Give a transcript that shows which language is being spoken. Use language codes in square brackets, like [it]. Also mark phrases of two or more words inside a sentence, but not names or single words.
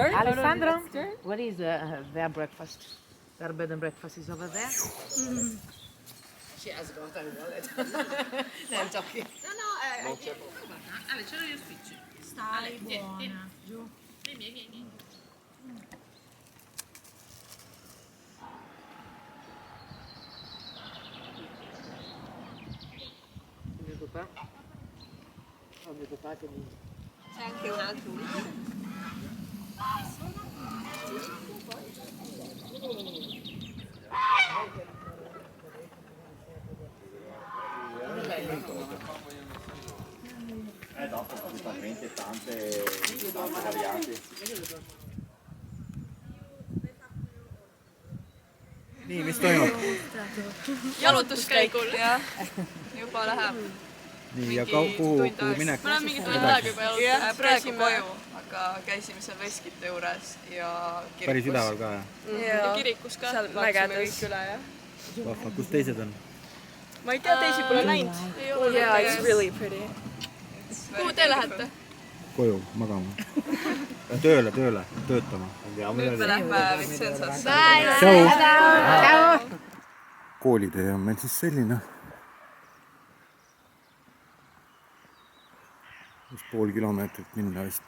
[en] Alessandro, what is their breakfast? Their bed and breakfast is over there? She has got a wallet. I'm talking. [it] No, Ale, ce l'ho io spicci. Stai buona. Giù. Vieni. C'è anche un altro. Dopo principalmente tante varianti. [et] Nii, mis toimub? Jalutuskäigul, jah. Juba läheb. Nii, ja kuhu minek? Ma olen mingi tund aega juba jalutuskäigul. Praegu koju, aga käisime seal veskite juures ja kirikus. Päris üleval ka, jah? Ja kirikus ka. Seal mägedes. Vahva, kus teised on? Ma ei tea, teisi pole näinud. [en] Yeah, it's really pretty. [et] Kuhu te lähete? Koju, magama. Tööle, töötama. Nüüd me lähme Vincenzasse. Tšau! Koolitee on meil siis selline. Pool kilomeetrit minna vist.